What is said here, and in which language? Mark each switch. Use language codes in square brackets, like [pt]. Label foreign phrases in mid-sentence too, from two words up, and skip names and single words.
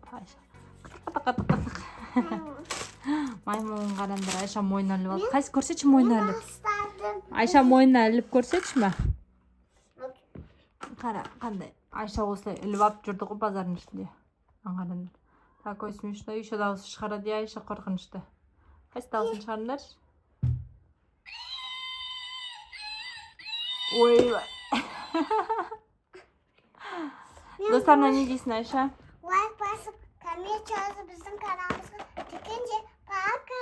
[kk] Айша қытық. Маймылын қарандар. Айша мойнына іліп алды. Қайсы көрсетші мойнына іліп? Айша мойнына іліп көрсетші ма? Қара, қандай? Айша осылай іліп алып жүрді ғой базардың ішінде. Аңғарандар. [ru] Такой смешно. [kk] Еще дауысы шығарады, Айша қорқынышты. Қайсы дауысын шығарыңдар? Ой. Достарына не дейсің, Айша? Лайк басып, коммент жазып біздің каналымызға тікенде пока.